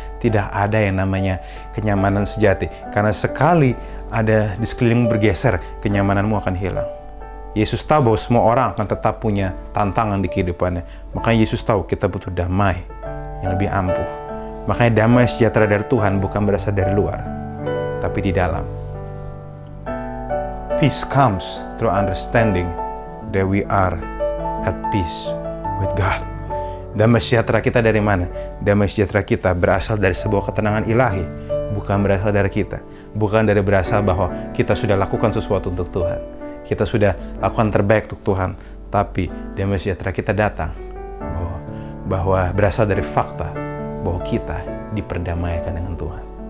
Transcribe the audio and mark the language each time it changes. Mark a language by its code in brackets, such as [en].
[id] Tidak ada yang namanya kenyamanan sejati. Karena sekali ada di sekeliling bergeser, kenyamananmu akan hilang. Yesus tahu bahwa semua orang akan tetap punya tantangan di kehidupannya. Makanya Yesus tahu kita butuh damai yang lebih ampuh. Makanya damai sejahtera dari Tuhan bukan berasal dari luar, tapi di dalam. [en] Peace comes through understanding that we are at peace with God. [id] Damai sejahtera kita dari mana? Damai sejahtera kita berasal dari sebuah ketenangan ilahi, bukan berasal dari kita. Bukan dari berasal bahwa kita sudah lakukan sesuatu untuk Tuhan. Kita sudah lakukan terbaik untuk Tuhan. Tapi damai sejahtera kita datang bahwa berasal dari fakta bahwa kita diperdamaikan dengan Tuhan.